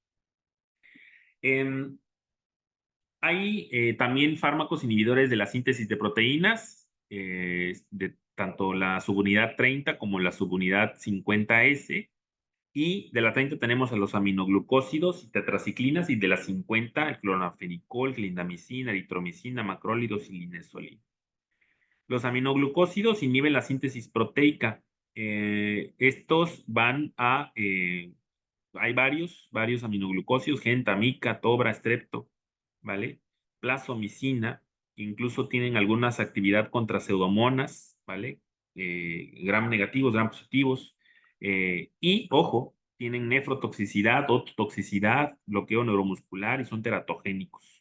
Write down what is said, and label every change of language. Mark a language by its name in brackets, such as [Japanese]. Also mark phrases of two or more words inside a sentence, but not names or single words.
[Spanish] Em, Hay también fármacos inhibidores de la síntesis de proteínas, de tanto la subunidad 30 como la subunidad 50S. Y de la 30 tenemos a los aminoglucósidos y tetraciclinas, y de la 50 el clorafenicol, clindamicina, eritromicina, macrólidos y linesolina. Los aminoglucósidos inhiben la síntesis proteica. Estos hay varios aminoglucósidos, gentamica, tobra, strepto, ¿vale? Plasomicina, incluso tienen algunas actividad contra pseudomonas, ¿vale? Gram negativos, gram positivos, y, ojo, tienen nefrotoxicidad, ototoxicidad, bloqueo neuromuscular y son teratogénicos.